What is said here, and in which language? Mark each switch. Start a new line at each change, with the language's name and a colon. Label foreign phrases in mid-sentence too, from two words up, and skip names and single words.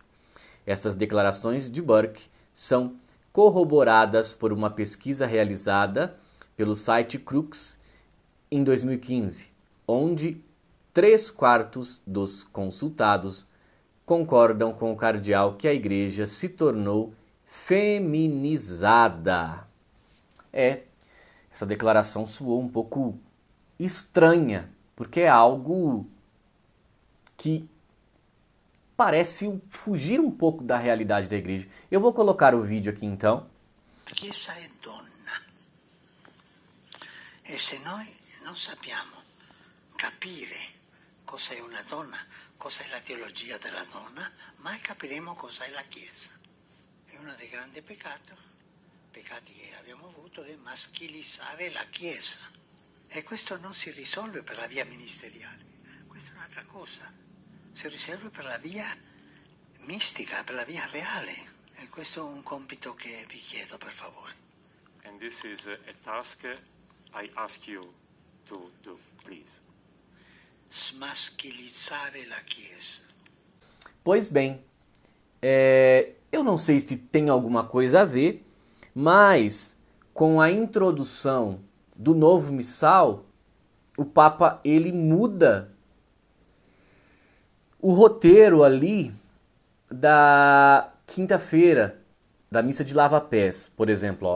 Portuguese: Essas declarações de Burke são corroboradas por uma pesquisa realizada pelo site Crux em 2015, onde 3/4 dos consultados concordam com o cardeal que a igreja se tornou feminizada. Essa declaração soou um pouco estranha, porque é algo que parece fugir um pouco da realidade da igreja. Eu vou colocar o vídeo aqui então.
Italian: La Chiesa è donna e se noi non sappiamo capire cosa è una donna, cosa è la teologia della donna, mai capiremo cosa è la Chiesa. E uno dei grandi peccati che abbiamo avuto è maschilizzare la Chiesa. E questo non si risolve per la via ministeriale, questa è un'altra cosa. Si riserva per la via mistica, per la via reale. E questo è un compito che vi chiedo, per favore.
English: And this is a task I ask you to do, please.
Italian: Smaschilizzare la Chiesa.
Portuguese: Pois bem, eu não sei se tem alguma coisa a ver, mas com a introdução do novo missal, o Papa ele muda o roteiro ali da quinta-feira, da missa de lava-pés, por exemplo.